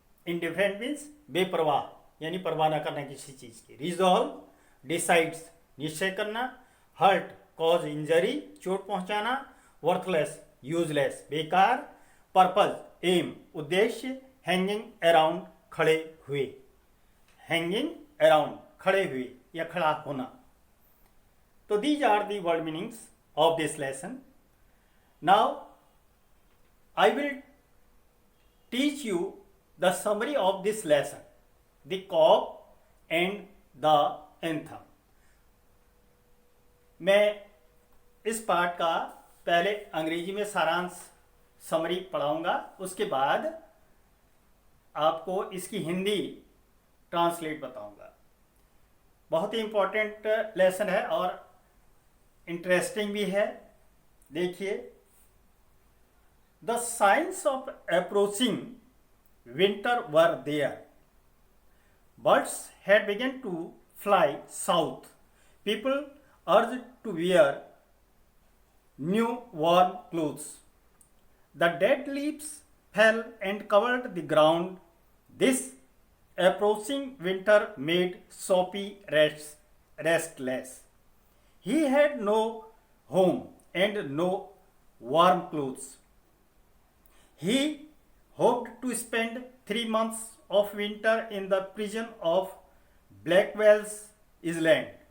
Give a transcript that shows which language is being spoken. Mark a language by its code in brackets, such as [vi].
[hi] Indifferent means बेपरवाह यानी परवाह न करना किसी चीज की, रिजॉल्व, डिसाइड्स, निश्चय करना, हर्ट, कॉज इंजरी, चोट पहुंचाना, वर्थलेस, यूजलेस, बेकार, पर्पज, एम, उद्देश्य, हैंगिंग अराउंड, खड़े हुए, हैंगिंग अराउंड, खड़े हुए या खड़ा होना. [en] So these are the word meanings of this lesson. Now I will teach you the summary of this lesson, the cop and the anthem. [hi] मैं इस पाठ का पहले अंग्रेजी में सारांश समरी पढ़ाऊंगा, उसके बाद आपको इसकी हिंदी ट्रांसलेट बताऊंगा. बहुत ही इम्पोर्टेंट लेसन है और इंटरेस्टिंग भी है. [en] देखिए, the science of approaching winter were there. Birds had begun to fly south. People urged to wear new warm clothes. The dead leaves fell and covered the ground. This approaching winter made Soapy restless. He had no home and no warm clothes. He hoped to spend 3 months of winter in the prison of Blackwell's Island.